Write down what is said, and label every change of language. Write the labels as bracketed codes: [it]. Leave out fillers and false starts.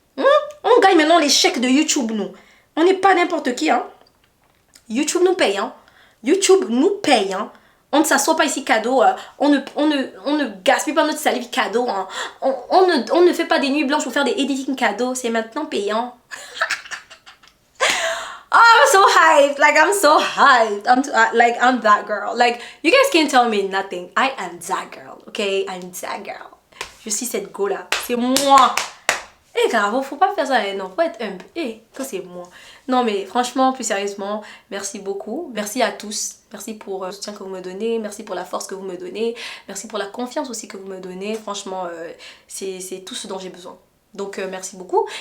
[fr] On gagne maintenant les chèques de YouTube nous. On n'est pas n'importe qui. Hein? YouTube nous paye. Hein? YouTube nous paye. Hein? On ne s'assoit pas ici cadeau. On ne gaspille pas notre salive cadeau. Hein? On ne fait pas des nuits blanches pour faire des editing cadeaux. C'est maintenant payant. [en] Oh, I'm so hyped. Like, I'm so hyped. I'm that girl. Like, you guys can't tell me nothing. I am that girl, okay? I'm that girl. [fr] Je suis cette go là. C'est moi. Eh grave, faut pas faire ça, hein, non, faut être humble. Eh, ça c'est moi. Non mais franchement, plus sérieusement, merci beaucoup. Merci à tous. Merci pour le soutien que vous me donnez. Merci pour la force que vous me donnez. Merci pour la confiance aussi que vous me donnez. Franchement, c'est tout ce dont j'ai besoin. Donc merci beaucoup.